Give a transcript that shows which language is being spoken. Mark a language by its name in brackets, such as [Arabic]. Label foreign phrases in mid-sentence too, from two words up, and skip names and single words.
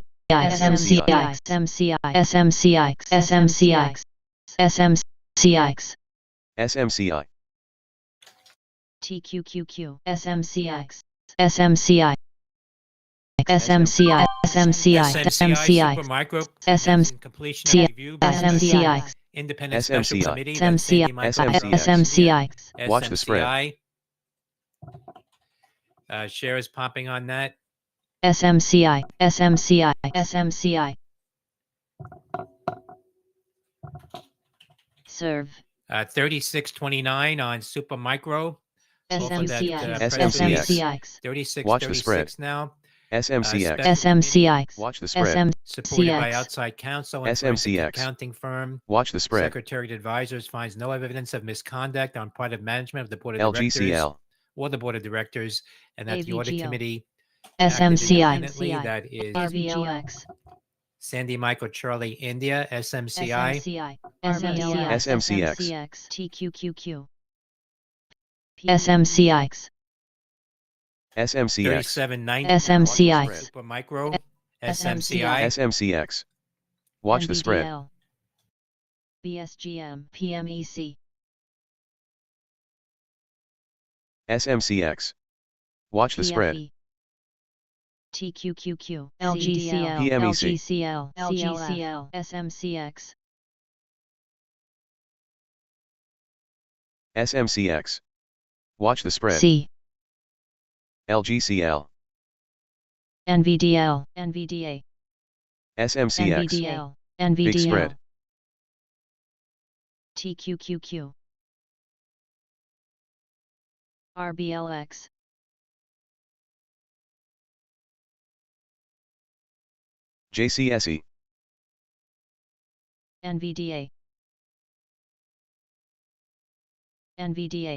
[English] SMCI. SMCI. SMCI. SMCI. SMCI. SMCI. TQQQ. SMCX. SMCI. SMCI. SMCI. SMCI. Supermicro SMCI. completion of review by SMCI. independent special SMCI. committee. That's Sandy Michael SMCI. Watch the spread. SMCI. Shares popping on that. SMCI. SMCI. SMCI. Serve. 36.29 on Supermicro. SMCI. SMCX. 36. Watch the spread. 36 now. SMCX. SMCI. Watch the spread. Supported by SMCX. outside counsel and forensic SMCX. accounting firm. Watch the spread. Secretariat advisors finds no evidence of misconduct on part of management of the board of directors LGCL. or the board of directors, and that the audit AVGO. committee acted SMCI. independently. That is RVLX. Sandy Michael Charlie India, SMCI. SMCI. SMCX. TQQQ. SMCX. SMCX. 37.90. SMCI. Supermicro. SMCI. SMCX. Watch the spread. NVDL. BSGM. PMEC. SMCX. Watch the spread. TFE. TQQQ. LGCL. PMEC. LGCL. LGCL. SMCX. SMCX. Watch the spread. C. LGCL. NVDL. NVDA. SMCX. NVDL. Big NVDL. spread. TQQQ. RBLX. JCSE. NVDA. NVDA.